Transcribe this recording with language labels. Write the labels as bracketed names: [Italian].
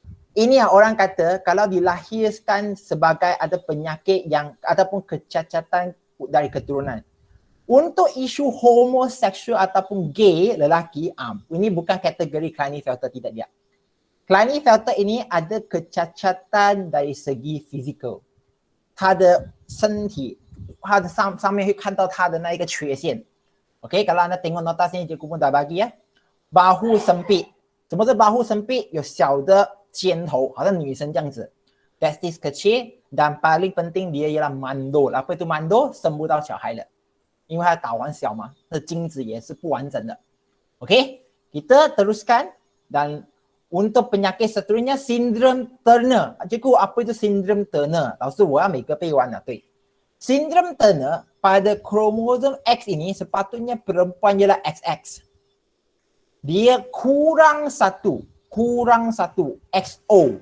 [Malay] Ini yang orang kata kalau dilahirkan sebagai ada penyakit yang ataupun kecacatan dari keturunan. Untuk isu homoseksual ataupun gay lelaki, ini bukan kategori Klinefelter, tidak dia. Klinefelter ini ada kecacatan dari segi fizikal. [Chinese] 他的身体 它的上面会看到它的那一个缺陷。 [Malay] OK， kalau anda tengok nota sini cikgu pun dah bagi ya. Bahu sempit. [Chinese] 什么是 bahu sempit? 有小的尖头，好像女生这样子。 [Malay] Testis kecil dan paling penting dia ialah mandul. Apa itu mandul? [Chinese] 生不到小孩了，因为它睾丸小嘛，它的精子也是不完整的。 [Malay] OK， kita teruskan dan untuk penyakit seterusnya sindrom Turner. Cikgu, apa itu sindrom Turner? [Chinese] 老师，我要每个背完了，对。 [Malay] Sindrom Turner pada kromosom X ini sepatutnya perempuan ialah XX. Dia kurang satu XO.